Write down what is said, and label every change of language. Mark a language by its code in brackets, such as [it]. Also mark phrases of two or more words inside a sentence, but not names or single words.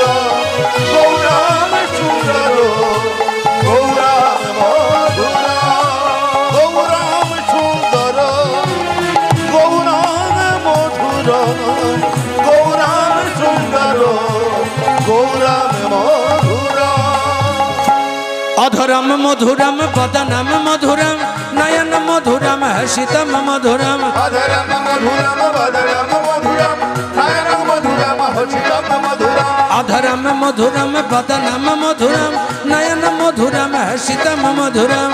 [bn] গৌরাম সুন্দর গৌরাম মধুর গৌরাম সুন্দর গৌরাম মধুর গৌরাম সুন্দর গৌরাম মধুর [sa] অধরম মধুরম বদনম মধুরম নয়ন মধুরম হর্ষিতম মধুরম অধরম মধুরম বদরম মধুরম নয়নম মধুরম হর্ষিতম মধুরম অধরম মধুরম বদনম মধুরম নয়ন মধুরম হর্ষিতম মধুরম